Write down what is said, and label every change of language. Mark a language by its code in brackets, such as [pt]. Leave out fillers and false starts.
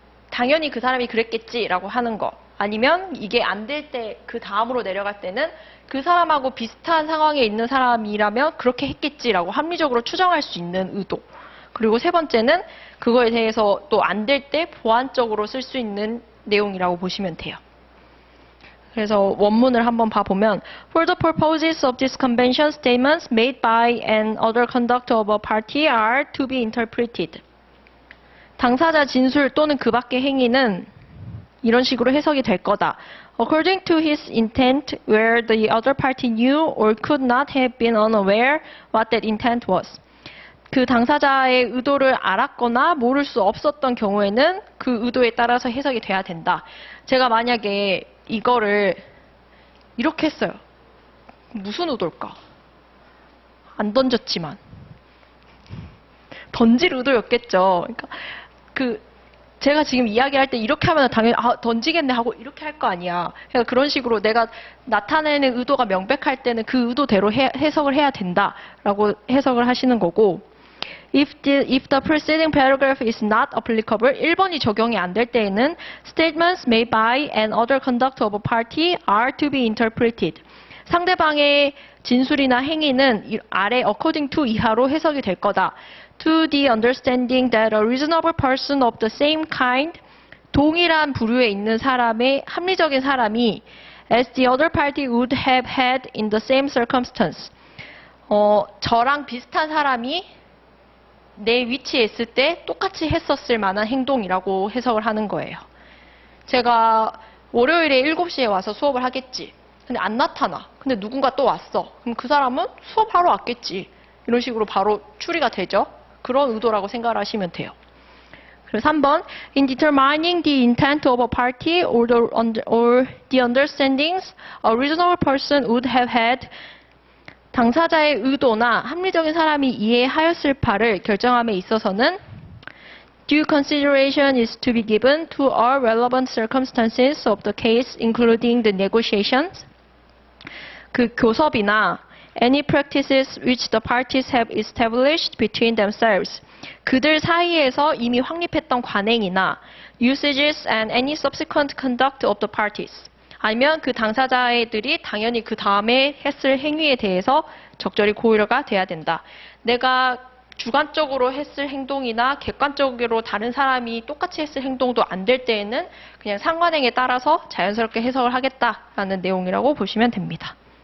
[ko] 당연히 그 사람이 그랬겠지라고 하는 거. 아니면 이게 안 될 때 그 다음으로 내려갈 때는 그 사람하고 비슷한 상황에 있는 사람이라면 그렇게 했겠지라고 합리적으로 추정할 수 있는 의도. 그리고 세 번째는 그거에 대해서 또 안 될 때 보완적으로 쓸 수 있는 내용이라고 보시면 돼요. 그래서 원문을 한번 봐보면 [en] For the purposes of this convention, statements made by and other conduct of a party are to be interpreted. [ko] 당사자 진술 또는 그 밖의 행위는 이런 식으로 해석이 될 거다. [en] According to his intent, where the other party knew or could not have been unaware what that intent was. [ko] 그 당사자의 의도를 알았거나 모를 수 없었던 경우에는 그 의도에 따라서 해석이 돼야 된다. 제가 만약에 이거를 이렇게 했어요. 무슨 의도일까? 안 던졌지만. 던질 의도였겠죠. 그러니까 제가 지금 이야기할 때 이렇게 하면 당연히 던지겠네 하고 이렇게 할 거 아니야. 그러니까 그런 식으로 내가 나타내는 의도가 명백할 때는 그 의도대로 해석을 해야 된다라고 해석을 하시는 거고 [en] If the preceding paragraph is not applicable, [ko] 1번이 적용이 안 될 때에는 [en] statements made by and other conduct of a party are to be interpreted. [ko] 상대방의 진술이나 행위는 아래 according to 이하로 해석이 될 거다. [en] To the understanding that a reasonable person of the same kind, [ko] 동일한 부류에 있는 사람의 합리적인 사람이 [en] as the other party would have had in the same circumstance. [ko] 저랑 비슷한 사람이 내 위치에 있을 때 똑같이 했었을 만한 행동이라고 해석을 하는 거예요. 제가 월요일에 7시에 와서 수업을 하겠지. 근데 안 나타나. 근데 누군가 또 왔어. 그럼 그 사람은 수업하러 왔겠지. 이런 식으로 바로 추리가 되죠. 그런 의도라고 생각을 하시면 돼요. [en] 그리고 3번 In determining the intent of a party or the understandings a reasonable person would have had [ko] 당사자의 의도나 합리적인 사람이 이해하였을 바를 결정함에 있어서는 [en] due consideration is to be given to all relevant circumstances of the case, including the negotiations. [ko] 그 교섭이나 [en] any practices which the parties have established between themselves. [ko] 그들 사이에서 이미 확립했던 관행이나 [en] usages and any subsequent conduct of the parties. [ko] 아니면 그 당사자들이 당연히 그 다음에 했을 행위에 대해서 적절히 고려가 돼야 된다. 내가 주관적으로 했을 행동이나 객관적으로 다른 사람이 똑같이 했을 행동도 안 될 때에는 그냥 상관행에 따라서 자연스럽게 해석을 하겠다라는 내용이라고 보시면 됩니다.